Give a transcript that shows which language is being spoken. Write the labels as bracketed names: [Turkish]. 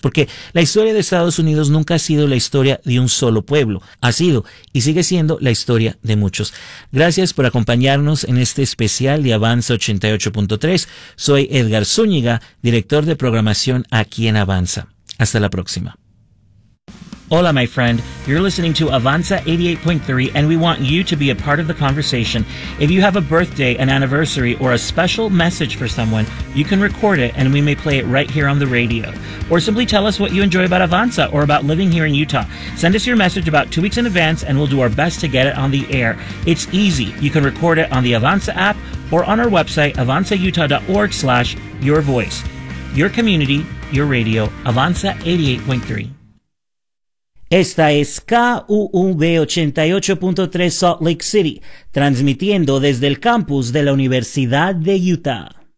[Spanish] Porque la historia de Estados Unidos nunca ha sido la historia de un solo pueblo. Ha sido y sigue siendo la historia de muchos. Gracias por acompañarnos en este especial de Avanza 88.3. Soy Edgar Zúñiga, director de programación aquí en Avanza. Hasta la próxima. Hola, [English] my friend. You're listening to Avanza 88.3, and we want you to be a part of the conversation. If you have a birthday, an anniversary, or a special message for someone, you can record it, and we may play it right here on the radio. Or simply tell us what you enjoy about Avanza or about living here in Utah. Send us your message about 2 weeks in advance, and we'll do our best to get it on the air. It's easy. You can record it on the Avanza app or on our website, avanzautah.org/yourvoice. Your community, your radio, Avanza 88.3. [Spanish] Esta es KUV 88.3 Salt Lake City, transmitiendo desde el campus de la Universidad de Utah.